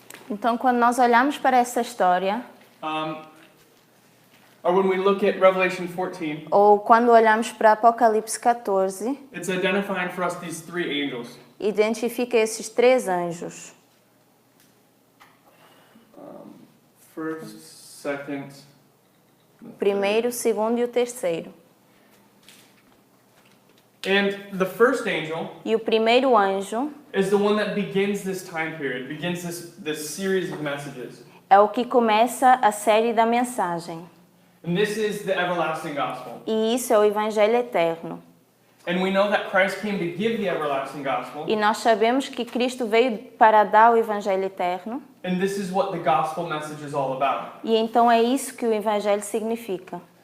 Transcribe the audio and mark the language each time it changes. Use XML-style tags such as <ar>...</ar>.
<pt>Então, quando nós olhamos para essa história,</pt> <en>or when we look at Revelation 14,</en> <pt>ou quando olhamos para Apocalipse 14,</pt> <en>it's identifying for us these three angels.</en> <pt>identifica esses 3 anjos.</pt> <en>First, second,</en> <pt>O primeiro, o segundo e o terceiro.</pt> <en>and the first angel</en> <pt>E o primeiro anjo</pt> <en>is the one that begins this time period, begins this series of messages.</en> <pt>é o que começa a série da mensagem.</pt> <en>And this is the everlasting gospel.</en> <pt>E isso é o Evangelho eterno.</pt> <en>And we know that Christ came to give the everlasting gospel.</en> <pt>E nós sabemos que Cristo veio para dar o Evangelho eterno.</pt> <en>And this is what the gospel message is all about.</en> <pt>E então é isso que o Evangelho significa.</pt>